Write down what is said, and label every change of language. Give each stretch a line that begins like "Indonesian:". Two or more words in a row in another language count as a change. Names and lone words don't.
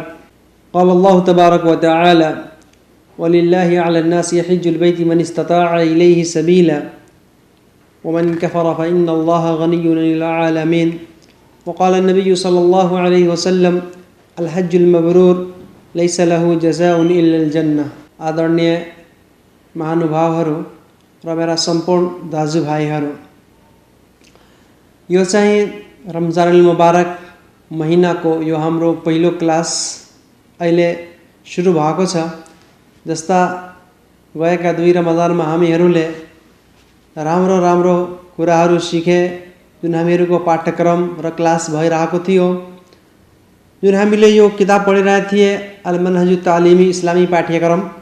Arabic: قال الله تبارك و تعالى ولله على الناس حج البيت من استطاع إليه سبيلا و من كفر فإن الله غني عن العالمين. و قال النبي صلى الله عليه وسلم الحج المبرور ليس له جزاء إلا الجنة.
Nepali: आदरणीय महानुभावहरू र मेरा सम्पूर्ण दाजुभाइहरू, यो चाहिँ
Arabic: رمضان المبارك
Nepali: महिनाको यो हाम्रो पहिलो क्लास अहिले सुरु भएको छ। जस्ता गएका 2 रमजानमा हामीहरूले राम्रो राम्रो कुराहरू सिके, जुन हामीहरूको पाठ्यक्रम र क्लास भइरहेको थियो, जुन हामीले यो किताब पढिरहेका थिए
Arabic: المنهج التعليمي الإسلامي
Nepali: पाठ्यक्रम।